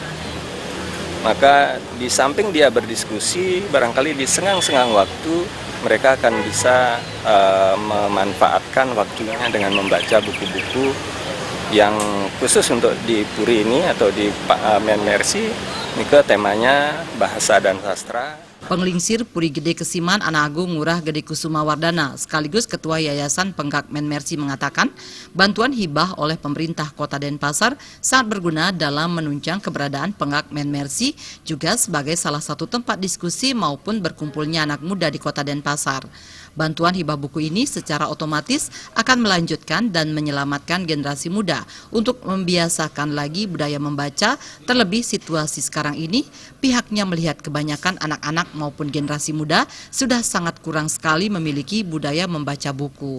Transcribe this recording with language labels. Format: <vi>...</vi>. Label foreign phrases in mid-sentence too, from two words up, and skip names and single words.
<id>Maka di samping dia berdiskusi, barangkali di senggang-senggang waktu mereka akan bisa memanfaatkan waktunya dengan membaca buku-buku yang khusus untuk di Puri ini atau di Men Mercy. Ini ke temanya bahasa dan sastra. Penglingsir Puri Gede Kesiman Anak Agung Ngurah Gede Kusuma Wardana sekaligus Ketua Yayasan Penggak Men Mercy mengatakan bantuan hibah oleh pemerintah Kota Denpasar sangat berguna dalam menunjang keberadaan Penggak Men Mercy juga sebagai salah satu tempat diskusi maupun berkumpulnya anak muda di Kota Denpasar. Bantuan hibah buku ini secara otomatis akan melanjutkan dan menyelamatkan generasi muda untuk membiasakan lagi budaya membaca, terlebih situasi sekarang ini pihaknya melihat kebanyakan anak-anak maupun generasi muda sudah sangat kurang sekali memiliki budaya membaca buku.</id>